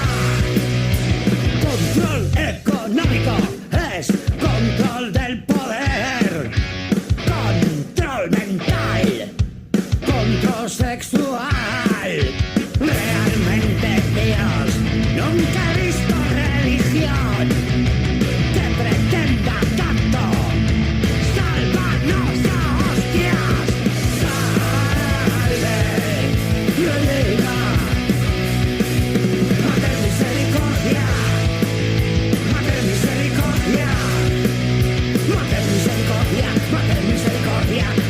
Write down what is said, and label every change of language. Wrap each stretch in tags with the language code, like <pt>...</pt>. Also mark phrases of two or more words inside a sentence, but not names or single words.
<es>Control económico es control del poder, control mental, control sexual. Realmente Dios nunca he visto religión que pretenda tanto salvarnos a hostias.</es> <la>Salve, reina, Mater Misericordia, Mater Misericordia, Mater Misericordia, Mater Misericordia.</la>